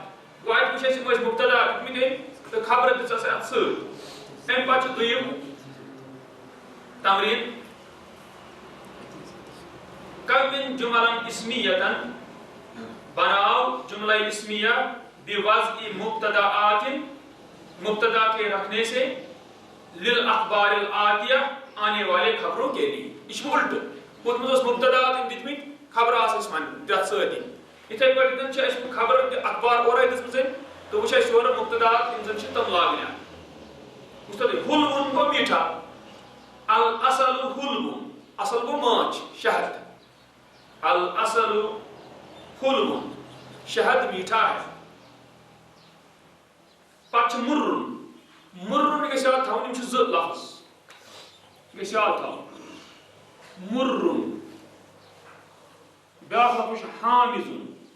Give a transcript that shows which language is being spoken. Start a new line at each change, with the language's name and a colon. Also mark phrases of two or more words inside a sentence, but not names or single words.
Kashmiri: گوٚو اتہِ وٕچھ اَسہِ یِم ٲسۍ مبتدا دِتمٕتۍ تہٕ خبر دِژ اَسہِ اتھ سۭتۍ. امہِ پتہٕ چھُ دوٚیِم تمریٖن کون
Arabic: جملا اسمیۃ
Urdu: بناؤ
Arabic: جملہ اسمیہ بوضع مبتداءات
Urdu: مبتدا کے رکھنے سے
Arabic: للاخبار الآتیہ
Urdu: آنے والے خبروں کے لیے.
Kashmiri: یہ چھُ الٹہٕ ہُتھ منٛز اوس مبتدا تِم دِتمٕتۍ خبر آسہٕ وۄنۍ تتھ سۭتی. یِتھے پٲٹھۍ چھِ اَسہِ خبر اخبار اورے دِژمٕژ تہٕ وٕچھ اَسہِ یورٕ مبتدا یِم زن چھِ تِم لاگنہِ. وٕچھتو تُہۍ حلوٌ گوٚو میٖٹھا. الاصل حلو اصل گوٚو ماچھ شہد.
Arabic: الاصل حلو
Urdu: شہد میٹھا ہے.
Kashmiri: پتہٕ چھُ مُرُن مُرُن گژھِ یاد تھاوُن یِم چھِ زٕ لفظ گژھِ یاد تھاوُن. مُرُن بیاکھ لفظ چھُ حامزُن.